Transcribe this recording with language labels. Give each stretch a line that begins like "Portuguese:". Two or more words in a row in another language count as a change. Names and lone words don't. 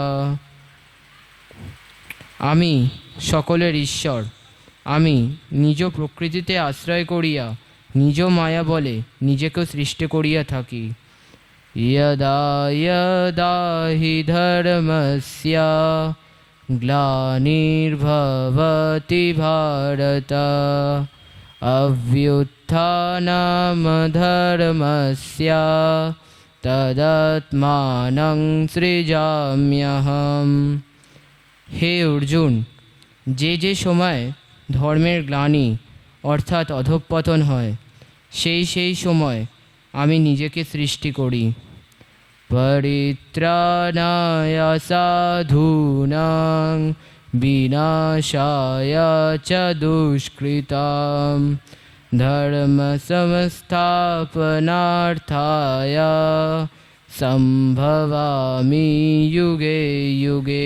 Bangla: আমি সকলের ঈশ্বর, আমি নিজ প্রকৃতিতে আশ্রয় করিয়া নিজ মায়া বলে নিজেকে সৃষ্টি করিয়া থাকি।
Sanskrit: यदा यदा हि धर्मस्य ग्लानिर्भवति भारत अभ्युत्थानमधर्मस्य तदात्मानं सृजाम्यहम्।
Bangla: হে অর্জুন, যে যে সময় ধর্মের গ্লানি অর্থাৎ অধঃপতন হয়, সেই সেই সময় আমি নিজেকে সৃষ্টি করি।
Sanskrit: পরিত্রাণায় সাধূনাং বিনাশায় চ দুষ্কৃতাম ধর্ম সংস্থাপনার্থায় সম্ভবামি যুগে যুগে।